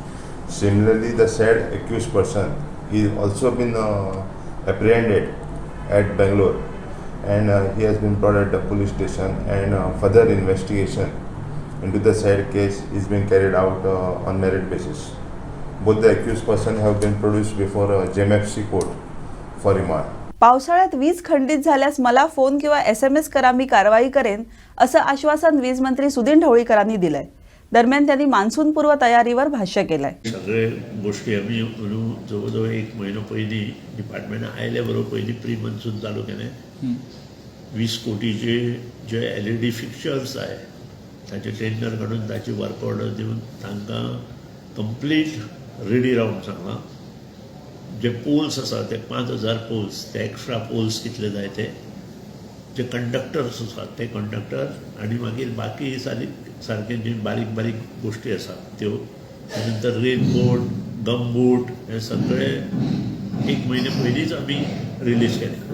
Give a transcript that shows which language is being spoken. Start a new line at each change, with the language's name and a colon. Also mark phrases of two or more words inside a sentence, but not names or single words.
English: Similarly, the said accused person is also been apprehended at Bangalore and he has been brought at the police station and further investigation into the said case is being carried out on merit basis. Both the accused person have been produced before JMFC court for remand.
Marathi: पावसाळ्यात वीज खंडित झाल्यास मला फोन किंवा SMS करा, मी कारवाई करेन, असं आश्वासन वीज मंत्री सुधीर ढवळीकरांनी दिलंय. दरम्यान त्यांनी मान्सूनपूर्व तयारीवर भाष्य केलंय.
Konkani: सगळे गोष्टी आम्ही जवळजवळ 1 महिनो पयलीं डिपार्टमेंट आयले बरोबर पयलीं
English: pre monsoon
Konkani: चालू केलें. 20 कोटीचे जे LED फिक्चर्स आहे ताचे टेंडर काडून ताची
English: work order
Konkani: दिवन तांकां
English: complete ready
Konkani: रावंक सांगलां. जे पोल्स आसा ते 5000 पोल्स, ते
English: extra poles
Konkani: कितले जाय ते, जे कंडक्टर्स आसात ते कंडक्टर आनी मागीर बाकी सारके जे बारीक बारीक गोष्टी आसात त्यो, नंतर रेनकोट, गमबूट हे सगळे 1 महिने पयलींच आमी रिलीज केले.